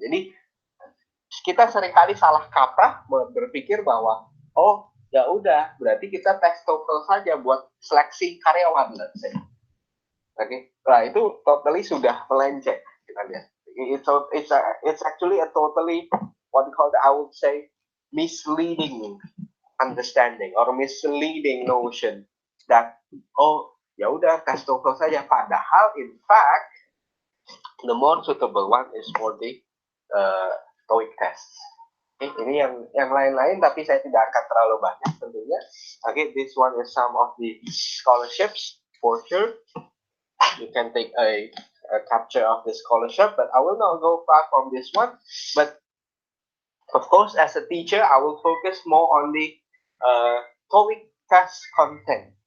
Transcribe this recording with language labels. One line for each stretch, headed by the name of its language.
Indonesian: Jadi kita seringkali salah kaprah berpikir bahwa oh ya udah berarti kita tes TOEFL saja buat seleksi karyawan,
English: let's say.
Indonesian: Oke, nah itu totally sudah melenceng. Kita lihat,
English: it's actually a totally what we call I would say misleading understanding or misleading notion that
Indonesian: oh ya udah tes TOEFL saja, padahal
English: in fact the more suitable one is for the TOEIC test.
Indonesian: Okay, ini yang lain-lain, tapi saya tidak akan terlalu banyak tentunya.
English: Okay, this one is some of the scholarships for sure. You can take a capture of the scholarship, but I will not go far from this one. But of course, as a teacher, I will focus more on the TOEIC test content.